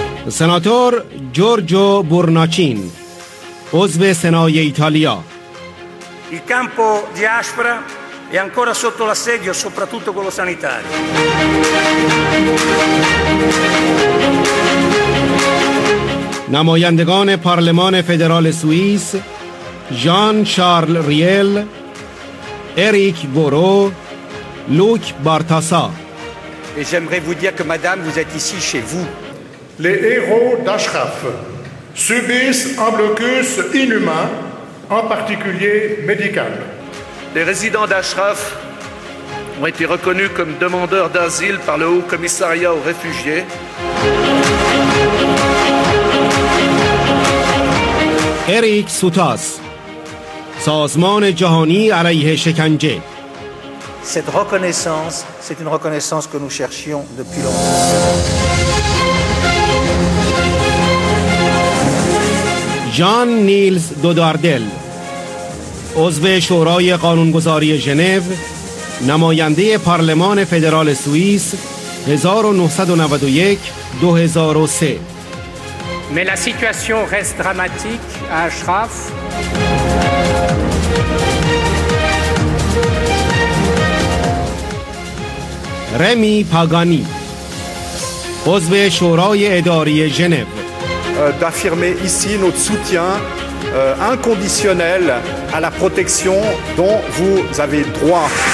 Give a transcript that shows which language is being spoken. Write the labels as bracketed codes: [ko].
[fa] سناتور جورجو بورناچین، عضو سنای ایتالیا. [it] Il campo di Ashraf è ancora sotto l'assedio, soprattutto quello sanitario. [fa] نمایندگان پارلمان فدرال سوئیس ژان شارل ریل، اریک بورو، لوک بارتاسا. [fr] Et j'aimerais vous dire que madame, vous êtes ici chez vous. Les héros d'Ashraf subissent un blocus inhumain, en particulier médical. Les résidents d'Ashraf ont été reconnus comme demandeurs d'asile par le Haut Commissariat aux réfugiés. [fa] اریک سوتاس، سازمان جهانی علیه شکنجه. [fr] Cette reconnaissance, c'est une reconnaissance que nous cherchions depuis longtemps. [fa] ژان نیلز دوداردل، عضو شورای قانونگذاری ژنو، نماینده پارلمان فدرال سوئیس 1991 2003. [fr] Mais la situation reste dramatique à Ashraf. [fa] رمی پاگانی، عضو شورای اداری ژنو. [fr] d'affirmer ici notre soutien inconditionnel à la protection dont vous avez droit.